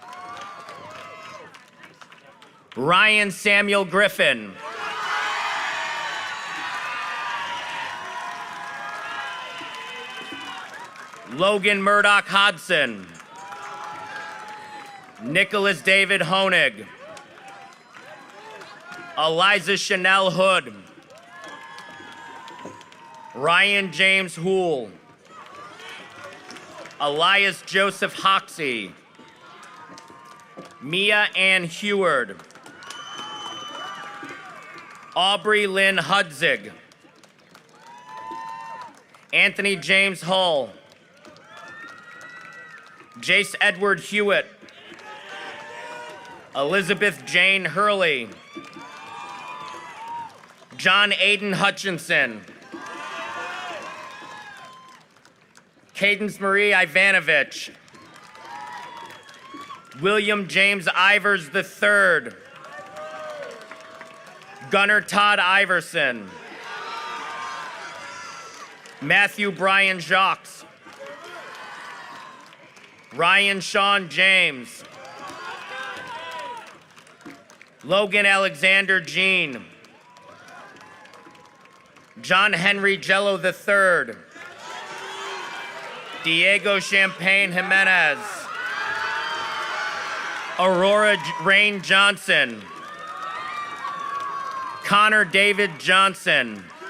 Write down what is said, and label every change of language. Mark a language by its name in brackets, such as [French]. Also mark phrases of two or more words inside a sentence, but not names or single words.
[English] Ryan Samuel Griffin. Logan Murdoch Hodson. Nicholas David Honig. Eliza Chanel Hood. Ryan James Houle. Elias Joseph Hoxie. Mia Ann Heward. Aubrey Lynn Hudzig. Anthony James Hull. Jace Edward Hewitt. Elizabeth Jane Hurley. John Aiden Hutchinson. Cadence Marie Ivanovich. William James Ivers III. Gunnar Todd Iverson. Matthew Brian Jacques. Ryan Sean James. Logan Alexander Jean. John Henry Jello III. Diego Champagne Jimenez. Aurora Rain Johnson. Connor David Johnson.